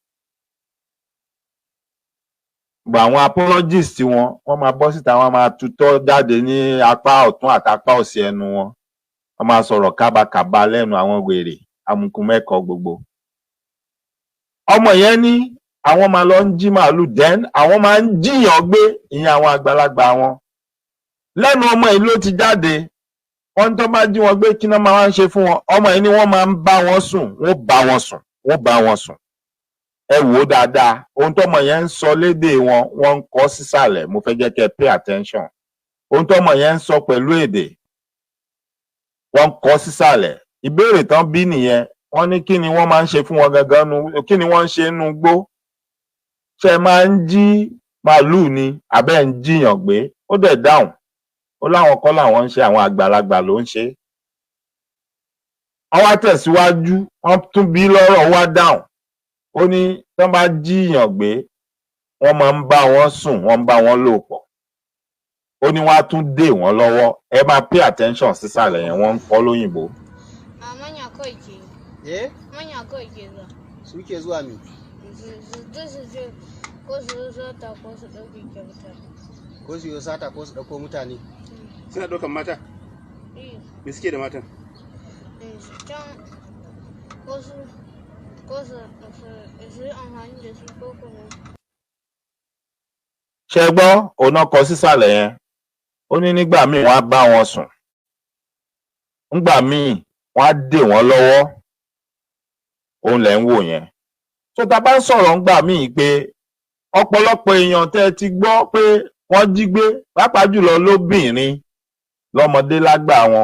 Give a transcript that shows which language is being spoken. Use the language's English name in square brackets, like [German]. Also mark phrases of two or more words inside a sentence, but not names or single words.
[Yoruba] Gbogbo àwọn apologists wọ́n máa bọ́ síta wọ́n máa tutọ́ jáde ní apá ọ̀tún àti apá òsì ẹnu wọn wọ́n máa sọ̀rọ̀ kábàkàbà lẹ́nu àwọn wèrè amukun mẹ́kọ̀ọ́ gbogbo ọmọ yẹn ní àwọn máa lọ ń jí màálù then àwọn máa ń jíyàn gbé ìyẹn àwọn àgbàlagbà wọn. Lẹ́nu ọmọ yìí ló ti jáde wọ́n tó bá jí wọn gbé kí náà máa ń ṣe fún wọn. Ọmọ yìí ni wọ́n máa ń bá wọn sùn, wọ́n bá wọn sùn. Ẹ wò ó dáadáa ohun tọ́mọ yẹn ń sọ lédè wọn wọ́n ń kọ sísàlẹ̀. Mo fẹ́ jẹ́ kẹ́ [English] pay attention. [Yoruba] Ohun tọ́mọ yẹn ń sọ pẹ̀lú èdè wọ́n ń kọ sísàlẹ̀. Ìbéèrè tán bí nìyẹn. Wọ́n ní kí ni wọ́n máa ń ṣe fún wọn gangan nu, kí ni wọ́n ń ṣe nínú igbó? Ṣé máa ń jí màálù ni àbẹ́ ń jíyàn gbé? Ó dẹ̀ dáhùn. Ó láwọn kọ́ làwọn ń ṣe, àwọn àgbàlagbà ló ń ṣe. Wọ́n wá tẹ̀síwájú, wọ́n tún bí lọ́rọ̀ wá dáhùn. Ó ní tán bá jíyàn gbé, wọ́n máa ń bá wọn sùn, wọ́n ń bá wọn lò pọ̀. Ó ní wọ́n á tún dè wọ́n lọ́wọ́. Ẹ máa [English] pay attention [Yoruba] sísàlẹ̀ yẹn, wọ́n ń kọ́ lóyìnbó. [Hausa] Manya kawai ke. Manya kawai ke zuwa. Su ke zuwa me? Su je ko su sata ko su ɗauki kyauta. Ko su yi sata ko su ɗauko mutane? Suna ɗaukan mata? Me suke da matan? Can ko su yi amfani da su ko kuma. [Yoruba] Ṣé gbọ́ òun náà kọ sísàlẹ̀ yẹn? Ó ní nígbà míì wọ́n á bá wọn sùn. Nígbà míì wọ́n á dè wọ́n lọ́wọ́. Òun lẹ̀ ń wò yẹn. So tá bá ń sọ̀rọ̀ ńgbà míì pé ọ̀pọ̀lọpọ̀ èèyàn tẹ́ ti gbọ́ pé wọ́n jí gbé pàápàá jùlọ lóbìnrin lọ́mọdé lágbà wọn.